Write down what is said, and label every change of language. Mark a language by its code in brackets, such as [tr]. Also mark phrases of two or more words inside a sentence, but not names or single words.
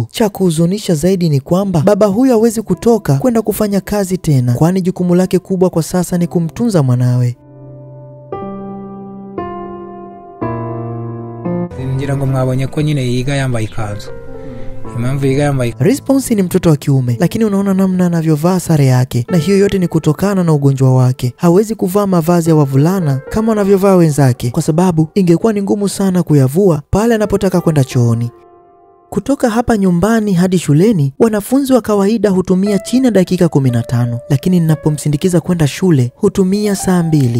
[sw] Cha kuhuzunisha zaidi ni kwamba baba huyo hawezi kutoka kwenda kufanya kazi tena, kwani jukumu lake kubwa kwa sasa ni kumtunza mwanawe. [rw] Ngira ngo mwabonye ko nyine yiga yambaye ikanzu. [sw] Response ni mtoto wa kiume, lakini unaona namna anavyovaa sare yake, na hiyo yote ni kutokana na ugonjwa wake. Hawezi kuvaa mavazi ya wavulana kama wanavyovaa wenzake, kwa sababu ingekuwa ni ngumu sana kuyavua pale anapotaka kwenda chooni. Kutoka hapa nyumbani hadi shuleni, wanafunzi wa kawaida hutumia chini ya dakika 15, lakini ninapomsindikiza kwenda shule hutumia saa 2.